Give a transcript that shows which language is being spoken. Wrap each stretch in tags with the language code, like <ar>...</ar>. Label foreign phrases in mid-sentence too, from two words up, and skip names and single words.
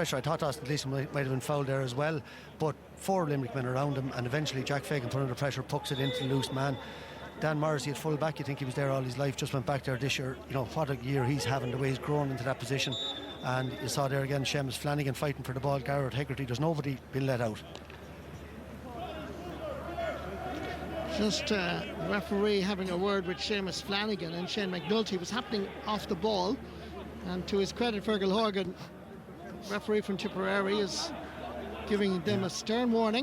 <en>I thought Austin Gleeson might have been fouled there as well, but 4 Limerick men around him, and eventually Jack Fagan put under pressure, pucks it into the loose man. Dan Morrissey at full back, you think he was there all his life, just went back there this year. What a year he's having, the way he's grown into that position. And you saw there again Seamus Flanagan fighting for the ball. Gearóid Hegarty, there's nobody been let out. Just referee having a word with Seamus Flanagan and Shane McNulty. Was happening off the ball, and to his credit, Fergal Horgan referee from Tipperary is giving them a stern warning.</en>